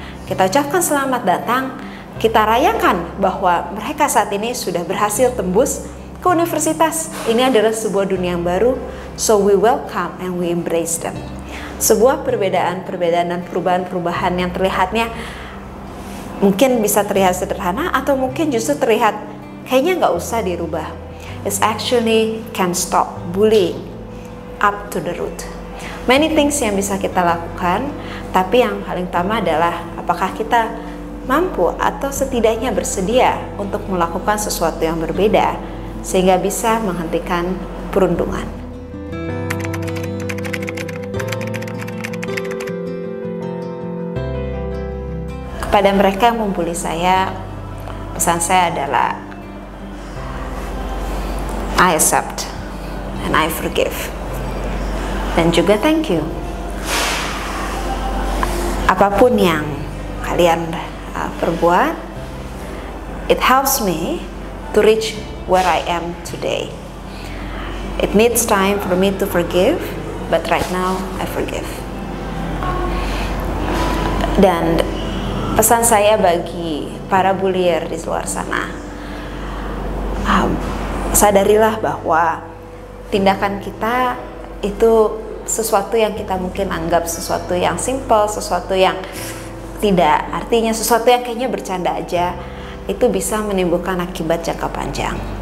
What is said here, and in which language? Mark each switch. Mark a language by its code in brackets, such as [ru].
[id] Kita ucapkan selamat datang, kita rayakan bahwa mereka saat ini sudah berhasil tembus ke universitas. Ini adalah sebuah dunia yang baru, [en] so we welcome and we embrace them. [id] Sebuah perbedaan dan perubahan-perubahan yang terlihatnya mungkin bisa terlihat sederhana atau mungkin justru terlihat kayaknya nggak usah dirubah. [en] It actually can stop bullying up to the root. Many things [id] yang bisa kita lakukan, tapi yang paling utama adalah apakah kita mampu atau setidaknya bersedia untuk melakukan sesuatu yang berbeda sehingga bisa menghentikan perundungan. Kepada mereka yang membuli saya, pesan saya adalah [en] I accept and I forgive. [id] Dan juga [en] thank you. [id] Apapun yang kalian perbuat, [en] it helps me to reach where I am today. It needs time for me to forgive, but right now I forgive. [id] Dan pesan saya bagi para bullier di luar sana, sadarilah bahwa tindakan kita itu sesuatu yang kita mungkin anggap sesuatu yang simple, sesuatu yang tidak artinya, sesuatu yang kayaknya bercanda aja, itu bisa menimbulkan akibat jangka panjang.